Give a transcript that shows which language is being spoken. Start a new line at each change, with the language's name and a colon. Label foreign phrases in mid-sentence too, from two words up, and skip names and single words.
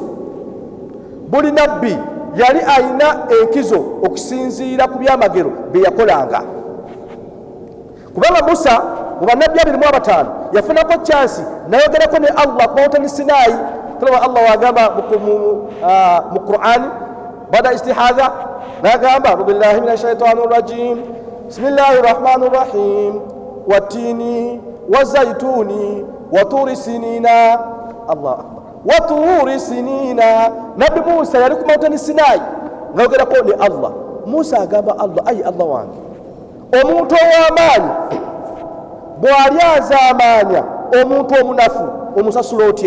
Ganda: Buli nabbi yali alina enkizo okusinziira ku byamagero bye yakolanga. Kubanga Musa mu bannabbi 500 yafunako chansi nayogerako ne Allah ku Mawtani Sinai. Tulaba Allah wagamba mu Qur'ani
Arabic: بعد الاستعاذة
Ganda: nagamba
Arabic: بالله من الشيطان الرجيم بسم الله الرحمن الرحيم والتين والزيتون وطور سينين. الله أكبر. وطور سينين.
Ganda: Nabi Musa yali ku Mawtani Sinai ngayogerako ne Allah. Musa agamba Allah, ayi Allah wange, omuntu ow'amaanyi bw'ali azaamaanya omuntu omunafu omusasula otya?